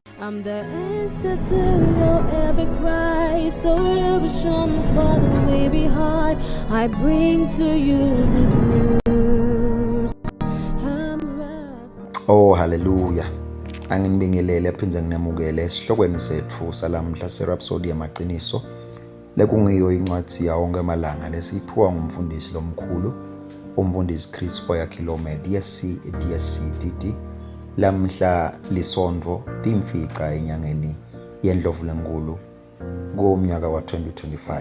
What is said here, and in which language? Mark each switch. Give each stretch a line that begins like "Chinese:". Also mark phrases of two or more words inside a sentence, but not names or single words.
English: I'm the answer to your every cry. So illusion for the way behind. I bring to you good news. Oh hallelujah.
Swati: Anginibingelele aphinze nginamukele esihlokweni sethu salamhla seRhapsody yamaqiniso. Lekungiyo incwadi yawonke amalanga lesiphiwa ngumfundisi lomkhulu umfundisi Chris Kilome DSC lamhla lisondvo timfica enyangeni yeNdlovulenkulu ngomnyaka wa-2025.